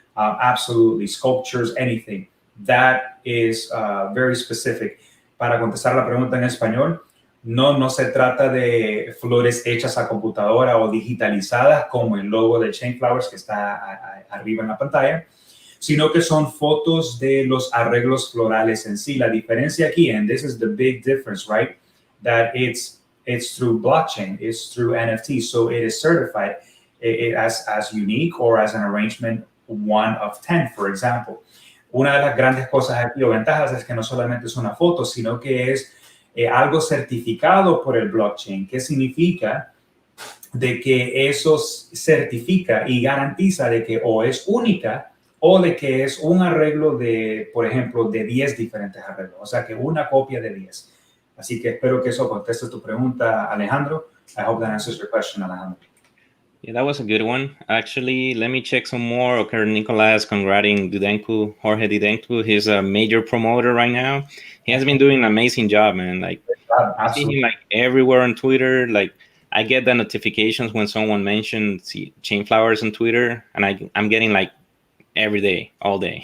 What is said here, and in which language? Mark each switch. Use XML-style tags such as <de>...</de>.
<en>Absolutely, sculptures, anything. That is very specific.</en> <es>Para contestar la pregunta en español, no se trata de flores hechas a computadora o digitalizadas como el logo de ChainFlowers que está arriba en la pantalla, sino que son fotos de los arreglos florales en sí. La diferencia aquí,</es> <en>and this is the big difference, right? That it's through blockchain, it's through NFT, so it is certified as unique or as an arrangement 1 of 10, for example.</en> <es>Una de las grandes cosas aquí o ventajas es que no solamente es una foto, sino que es algo certificado por el blockchain. ¿Qué significa? De que eso certifica y garantiza de que o es única o de que es un arreglo de, por ejemplo, de 10 diferentes arreglos. O sea, que una copia de 10. Así que espero que eso conteste tu pregunta, Alejandro.</es> <en>I hope that answers your question, Alejandro. Yeah, that was a good one. Actually, let me check some more. Okay, Nicolas congratulating Dudenku, Jorge Dudenku. He's a major promoter right now. He has been doing an amazing job, man. Like, I see him like everywhere on Twitter. Like, I get the notifications when someone mentions ChainFlowers on Twitter, and I'm getting like every day, all day.</en>